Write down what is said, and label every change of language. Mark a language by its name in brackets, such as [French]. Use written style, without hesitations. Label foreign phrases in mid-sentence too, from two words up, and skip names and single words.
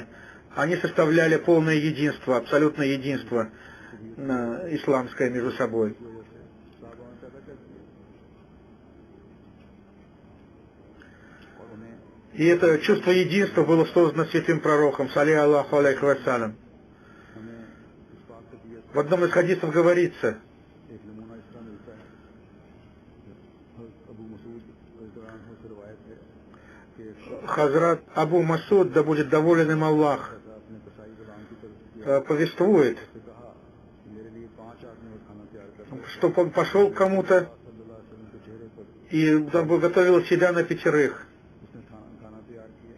[Russian] Они составляли полное единство, абсолютное единство исламское между собой. И это чувство единства было создано святым пророком, [Arabic] صلى الله عليه وسلم. [Russian] В одном из хадисов говорится: Хазрат Абу Масуд, да будет доволен им Аллах, повествует, что он пошел к кому-то и готовил себя на 5.